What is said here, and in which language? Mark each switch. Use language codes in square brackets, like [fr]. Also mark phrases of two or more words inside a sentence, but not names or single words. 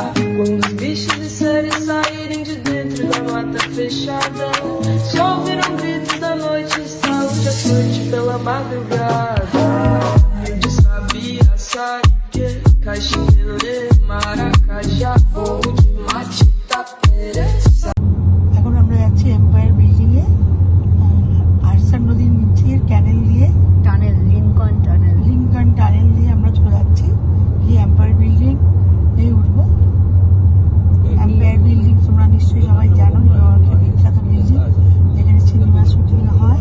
[pt] Quando os bichos de série saírem de dentro da mata fechada, só ouvirão gritos da noite, saúde à noite pela madrugada. De sabia, sarique, caxinguelê, maracajá, voo de mate, tapere. [bn] এখন আমরা যাচ্ছি এম্পায়ার বিল্ডিং এ, আরসান নদীর নিচের ক্যানেল দিয়ে, লিঙ্কন টানেল দিয়ে আমরা চলে যাচ্ছি। এই এম্পায়ার বিল্ডিং এই উঠবো। এম্পায়ার বিল্ডিং তোমরা নিশ্চয়ই সবাই জানো, নিউইয়র্কের বিখ্যাত বিল্ডিং, যেখানে সিনেমা শুটিং হয়।